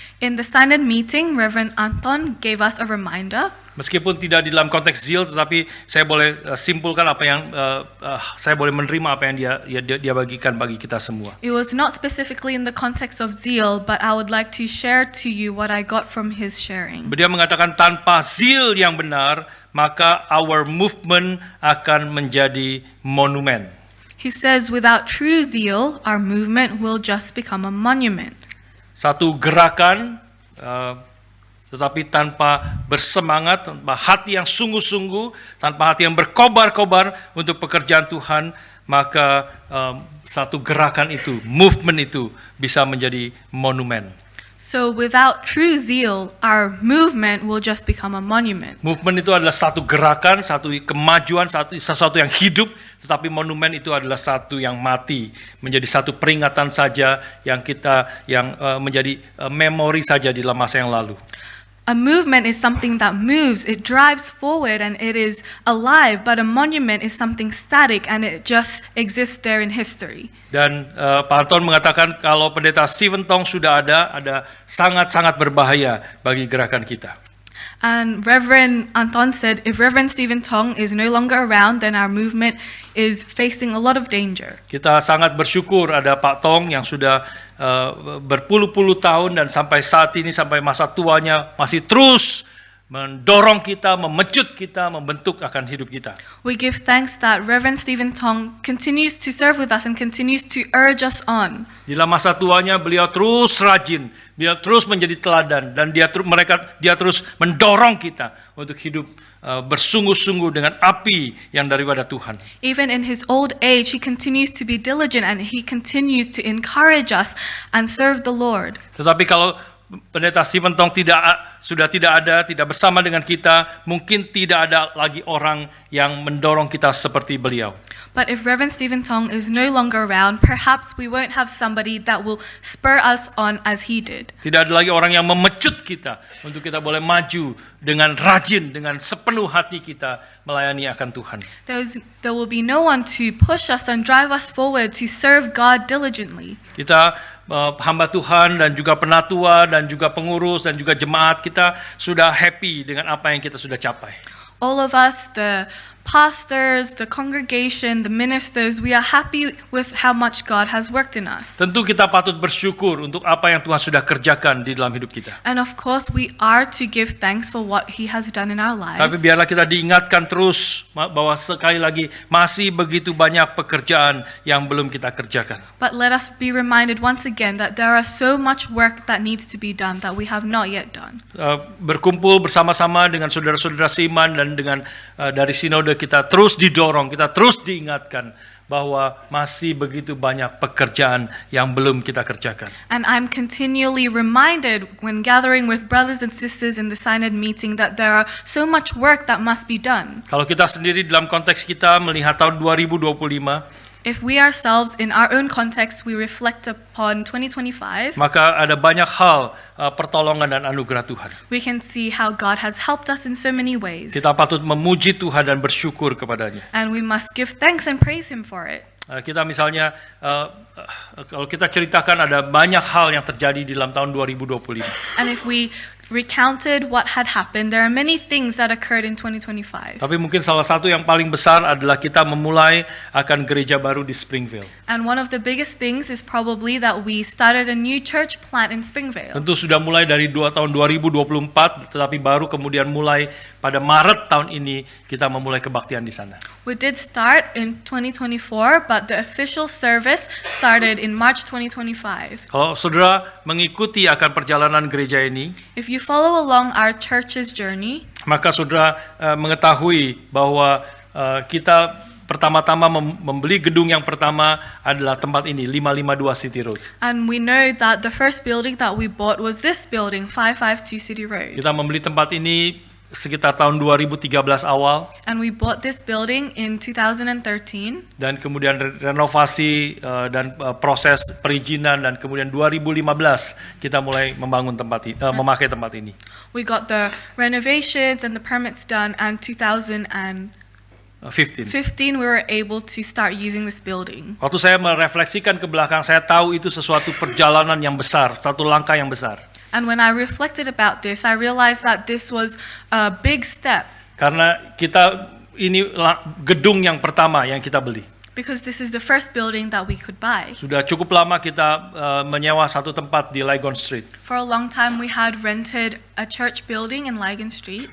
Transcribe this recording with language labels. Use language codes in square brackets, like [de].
[en] In the synod meeting, Reverend Anton gave us a reminder. [id] Meskipun tidak di dalam konteks zeal, tetapi saya boleh simpulkan apa yang saya boleh menerima apa yang dia bagikan bagi kita semua. [en] It was not specifically in the context of zeal, but I would like to share to you what I got from his sharing. [id] Dia mengatakan tanpa zeal yang benar, maka [en] our movement [id] akan menjadi monumen. [en] He says, without true zeal, our movement will just become a monument. [id] Satu gerakan, tetapi tanpa bersemangat, tanpa hati yang sungguh-sungguh, tanpa hati yang berkobar-kobar untuk pekerjaan Tuhan, maka satu gerakan itu, movement itu bisa menjadi monumen. [en] So without true zeal, our movement will just become a monument. [id] Movement itu adalah satu gerakan, satu kemajuan, sesuatu yang hidup, tetapi monumen itu adalah satu yang mati, menjadi satu peringatan saja yang menjadi memori saja di dalam masa yang lalu. [en] A movement is something that moves, it drives forward and it is alive, but a monument is something static and it just exists there in history. [id] Dan Pak Anton mengatakan kalau pendeta Stephen Tong sudah ada sangat-sangat berbahaya bagi gerakan kita. [en] And Reverend Anton said, if Reverend Stephen Tong is no longer around, then our movement is facing a lot of danger. [id] Kita sangat bersyukur ada Pak Tong yang sudah berpuluh-puluh tahun dan sampai saat ini, sampai masa tuanya masih terus mendorong kita, memecut kita, membentuk akan hidup kita. [en] We give thanks that Reverend Stephen Tong continues to serve with us and continues to urge us on. [id] Di dalam masa tuanya beliau terus rajin, beliau terus menjadi teladan, dan dia terus mendorong kita untuk hidup bersungguh-sungguh dengan api yang daripada Tuhan. [en] Even in his old age, he continues to be diligent and he continues to encourage us and serve the Lord. [id] Tetapi kalau Pendeta Stephen Tong sudah tidak bersama dengan kita, mungkin tidak ada lagi orang yang mendorong kita seperti beliau. [en] But if Reverend Stephen Tong is no longer around, perhaps we won't have somebody that will spur us on as he did. [id] Tidak ada lagi orang yang memecut kita untuk kita boleh maju dengan rajin, dengan sepenuh hati kita melayani akan Tuhan. [en] There will be no one to push us and drive us forward to serve God diligently. [id] Kita hamba Tuhan dan juga penatua dan juga pengurus dan juga jemaat kita sudah happy dengan apa yang kita sudah capai. [en] All of us, the pastors, the congregation, the ministers, we are happy with how much God has worked in us. [id] Tentu kita patut bersyukur untuk apa yang Tuhan sudah kerjakan di dalam hidup kita. [en] And of course, we are to give thanks for what He has done in our [id] Tapi [en] lives. [id] biarlah kita diingatkan terus bahwa sekali lagi masih begitu banyak pekerjaan yang belum kita kerjakan. [en] But let us be reminded once again that there are so much work that needs to be done that we have not yet done. [id] Berkumpul bersama-sama dengan saudara-saudara seiman dan dengan dari sinode kita terus didorong, kita terus diingatkan bahwa masih begitu banyak pekerjaan yang belum kita kerjakan. [en] And I'm continually reminded when gathering with brothers and sisters in the synod meeting that there are so much work that must be done. [id] Kalau kita sendiri dalam konteks kita melihat tahun 2025, [en] If we ourselves in our own context we reflect upon 2025, [id] maka ada banyak hal pertolongan dan anugerah Tuhan. [en] we can see how God has helped us in so many ways. [id] Kita patut memuji Tuhan dan bersyukur kepadanya. [en] And we must give thanks and praise Him for it. [id] Kita misalnya, kalau kita ceritakan ada banyak hal yang terjadi di dalam tahun 2025. [en] And if we recounted what had happened, there are many things that occurred in 2025. [id] Tapi mungkin salah satu yang paling besar adalah kita memulai akan gereja baru di Springvale. [en] And one of the biggest things is probably that we started a new church plant in Springvale. [id] Tentu sudah mulai dari tahun 2024, tetapi baru kemudian mulai pada Maret tahun ini kita memulai kebaktian di sana. [en] We did start in 2024, but the official service started in March 2025. [id] Kalau saudara mengikuti akan perjalanan gereja ini, [en] If you follow along our church's journey, [id] maka saudara mengetahui bahwa kita pertama-tama membeli gedung yang pertama adalah tempat ini, 552 City Road. [en] and we know that the first building that we bought was this building, 552 City Road. [id] Kita membeli tempat ini sekitar tahun 2013 awal, [en] And we bought this building in 2013, [id] dan kemudian renovasi dan proses perizinan, dan kemudian 2015 kita mulai membangun tempat ini, memakai tempat ini. [en] we got the renovations and the permits done, and 2015 15. we were able to start using this building. [id] Waktu saya merefleksikan ke belakang, saya tahu itu sesuatu perjalanan yang besar, satu langkah yang besar. [en] And when I reflected about this, I realized that this was a big step [id] Karena ini gedung yang pertama yang kita beli. [en] because this is the first building that we could buy. [id] Sudah cukup lama kita menyewa satu tempat di Lygon Street. [en] For a long time, we had rented a church building in Lygon Street.